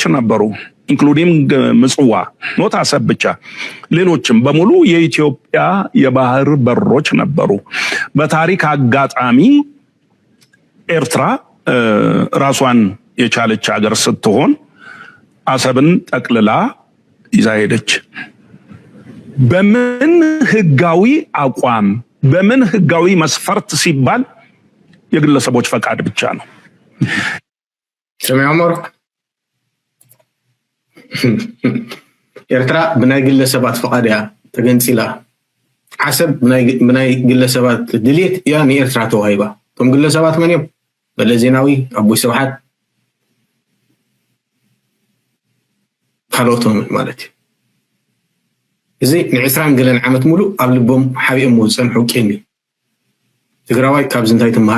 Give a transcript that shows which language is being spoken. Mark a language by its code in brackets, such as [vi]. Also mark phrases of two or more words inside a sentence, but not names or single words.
[am] ነበሩ ኢንክሉዲንግ ምጽዋ ኖት አሰብ ብቻ ሌሎችም በሙሉ የኢትዮጵያ የባህር በሮች ነበሩ። በታሪክ አጋጣሚ ኤርትራ ራሷን የቻለች ሀገር ስትሆን አሰብን ጠቅልላ ይዛ ሄደች። በምን ህጋዊ አቋም በምን ህጋዊ መስፈርት ሲባል የግለሰቦች ፈቃድ ብቻ ነው። [ti] ሰማያመር ኤርትራ ብናይ ግለሰባት ፈቃድያ ተገንፂላ አሰብ ብናይ ግለሰባት ድሌት ያ ኤርትራ ተዋሂባ ቶም ግለሰባት ማን እዮም? መለስ ዜናዊ፣ አቦይ ስብሓት ካልኦቶም ማለት እዩ። እዚ ን20 ገለን ዓመት ሙሉ ኣብ ልቦም ሓቢኦም ዝፀንሑ ቄሚ ትግራዋይ ካብዚ እንታይ ትመሃር?